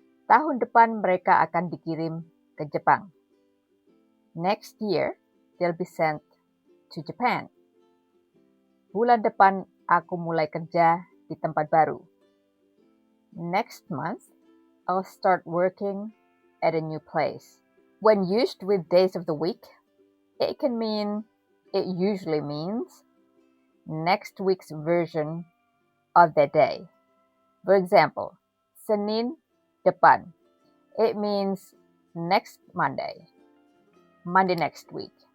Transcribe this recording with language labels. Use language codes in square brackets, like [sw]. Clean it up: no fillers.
[id] Tahun depan mereka akan dikirim ke Jepang. [en] Next year, they'll be sent to Japan. [id] Bulan depan aku mulai kerja di tempat baru. [en] Next month, I'll start working at a new place. When used with days of the week, it usually means next week's version of that day. For example, [id] Senin depan. [en] It means next Monday. Monday next week.